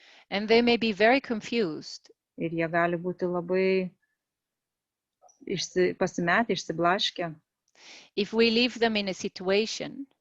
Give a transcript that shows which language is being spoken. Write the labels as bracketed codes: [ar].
[en] And they may be very confused. [lt] Ir jie gali būti labai pasimetę, išsiblaškę. [en] If we leave them in a situation,